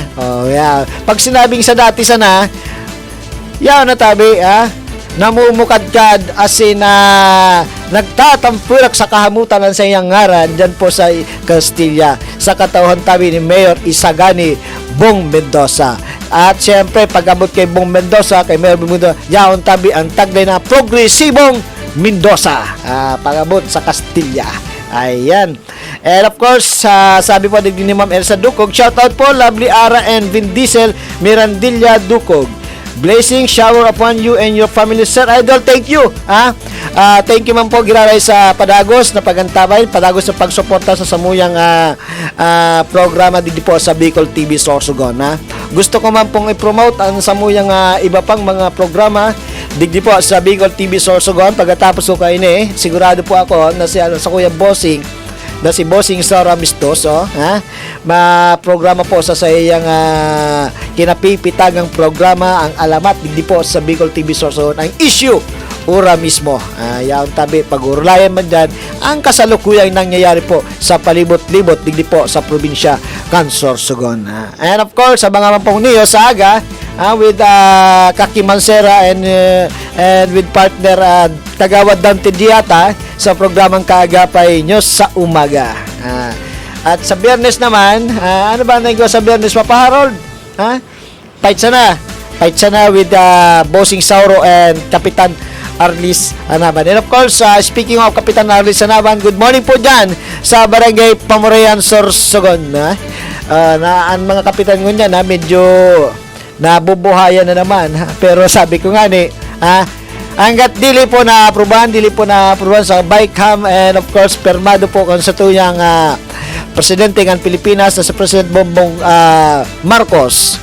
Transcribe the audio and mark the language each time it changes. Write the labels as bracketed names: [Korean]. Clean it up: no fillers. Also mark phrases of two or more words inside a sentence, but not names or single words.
[Bikol] Pag sinabing sa dati sana, yaw na tabi, namumukadkad asin nagtatampurak sa kahamutan sa iyang ngaran dyan po sa Castilla, sa katauhan tabi ni Mayor Isagani Bong Mendoza. At syempre pag-abot kay Bong Mendoza, kay Mayor Bong Mendoza, yaon tabi ang taglay na Progresibong Mendoza, pag-abot sa Castilla. Ayan. [English] And of course, [Bikol] sabi po din ni Ma'am Elsa Dukog, shoutout po, Lovely Ara and Vin Diesel Mirandilla Dukog. [English] Blessing shower upon you and your family, Sir Idol. Thank you. [Bikol] Thank you man po giraray sa padagos na pagantabay, padagos sa pagsuporta sa samuyang programa dito po sa Bicol TV Sorsogon. Gusto ko man pong i-promote ang samuyang iba pang mga programa digdi po sa Bicol TV Sorsogon. Pagkatapos ko kayo sigurado po ako na sa Kuya Bossing na si Bossing Sara Mistoso, ma-programa po sa iyang kinapipitagang programa ang alamat digdi po sa Bicol TV Sorsogon ang issue ura mismo. Yaong tabi pag-urlayan man dyan ang kasalukuyang nangyayari po sa palibot-libot digdi po sa probinsya kan Sorsogon. [English] And of course, [Bikol] sa mga mampong niyo sa aga with Kaki Mansera [English] and with partner [Bikol] Kagawad Dante Diata sa programang Kaagapay nyo sa umaga. [Filipino] At sa Biyernes naman, ano ba nagawa sa Biyernes, Papa Harold? [Bikol] Fight sana with Bossing Sauro and Kapitan Arlis Anaban. [English] And of course, speaking of Kapitan Arlis Anaban, good morning [Bikol] po dyan sa [English] Barangay Pamorayan, Sorsogon. [Filipino] Na ang mga kapitan ko niyan, medyo nabubuhayan na naman. [Bikol] Pero sabi ko nga hanggat dili po na aprubahan sa BICAM [English] and of course, [Bikol] permado po kung sa tuyang presidente ng Pilipinas na sa President Bongbong Marcos.